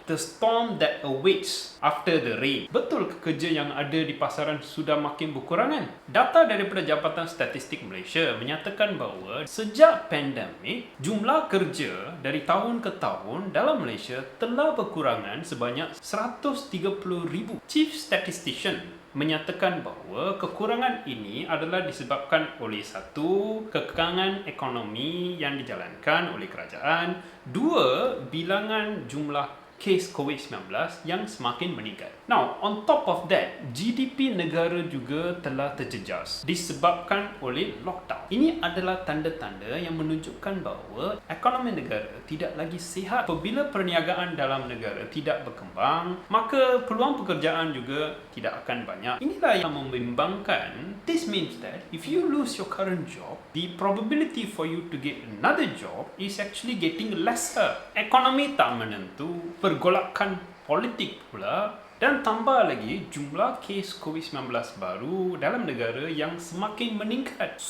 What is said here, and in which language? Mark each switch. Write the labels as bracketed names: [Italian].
[English] The storm that awaits after the rain. [Malay] Betul ke kerja yang ada di pasaran sudah makin berkurangan? Data daripada Jabatan Statistik Malaysia menyatakan bahawa sejak pandemik, jumlah kerja dari tahun ke tahun dalam Malaysia telah berkurangan sebanyak 130,000. Chief Statistician menyatakan bahawa kekurangan ini adalah disebabkan oleh satu, kekangan ekonomi yang dijalankan oleh kerajaan, dua, bilangan jumlah kes COVID-19 yang semakin meningkat. [English] Now, on top of that, [Malay] GDP negara juga telah terjejas disebabkan oleh lockdown. Ini adalah tanda-tanda yang menunjukkan bahawa ekonomi negara tidak lagi sihat. Apabila perniagaan dalam negara tidak berkembang, maka peluang pekerjaan juga tidak akan banyak. Inilah yang membimbangkan. [English] This means that if you lose your current job, the probability for you to get another job is actually getting lesser. [Malay] Ekonomi tak menentu, pergolakan politik pula, dan tambah lagi jumlah kes COVID-19 baru dalam negara yang semakin meningkat.